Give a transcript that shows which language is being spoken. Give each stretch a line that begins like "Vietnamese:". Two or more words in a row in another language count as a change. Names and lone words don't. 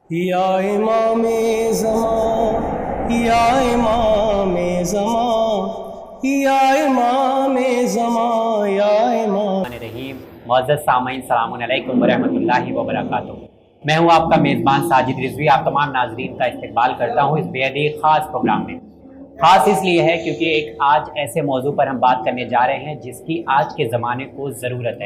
Urdu: یا امام زمان یا امام زمان یا امام زمان یا امام رحیم۔ معزز سامعین،
Arabic: السلام علیکم ورحمۃ اللہ وبرکاتہ۔
Urdu: میں ہوں آپ کا میزبان ساجد رضوی، آپ تمام ناظرین کا استقبال کرتا ہوں اس بے حد ہی خاص پروگرام میں۔ خاص اس لیے ہے کیونکہ ایک آج ایسے موضوع پر ہم بات کرنے جا رہے ہیں جس کی آج کے زمانے کو ضرورت ہے۔